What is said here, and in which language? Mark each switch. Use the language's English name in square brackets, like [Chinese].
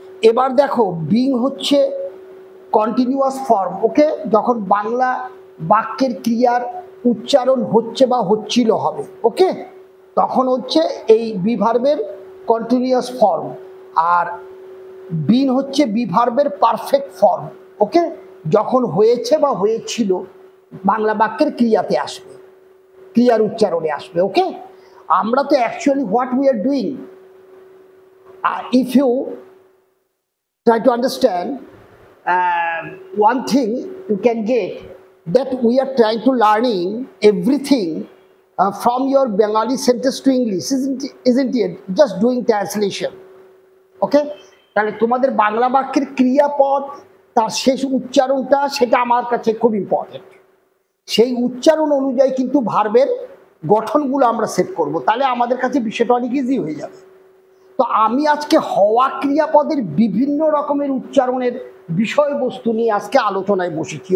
[Bangla] এবার দেখো বিং হচ্ছে কন্টিনিউয়াস ফর্ম, ওকে, যখন বাংলা বাক্যের ক্রিয়ার উচ্চারণ হচ্ছে বা হচ্ছিল হবে, ওকে, তখন হচ্ছে এই বি ভার্বের কন্টিনিউয়াস ফর্ম। আর বিন হচ্ছে বি ভার্বের পারফেক্ট ফর্ম, ওকে, যখন হয়েছে বা হয়েছিল বাংলা বাক্যের ক্রিয়াতে আসবে, ক্রিয়ার উচ্চারণে আসবে। ওকে, আমরা তো actually [English] What we are doing, if you try to understand one thing you can get, that we are trying to learning everything from your Bengali sentence to English, isn't it? Just doing translation. [Bangla] Okay, তাহলে তোমাদের বাংলা বাক্যের ক্রিয়াপদ তার শেষ উচ্চারণটা সেটা আমার কাছে খুব ইম্পর্টেন্ট। সেই উচ্চারণ অনুযায়ী কিন্তু ভার্বের গঠনগুলো আমরা সেট করব, তাহলে আমাদের কাছে বিষয়টা অনেক ইজি হয়ে যাবে। তো আমি আজকে হওয়া ক্রিয়াপদের বিভিন্ন রকমের উচ্চারণের বিষয়বস্তু নিয়ে আজকে আলোচনায় বসেছি।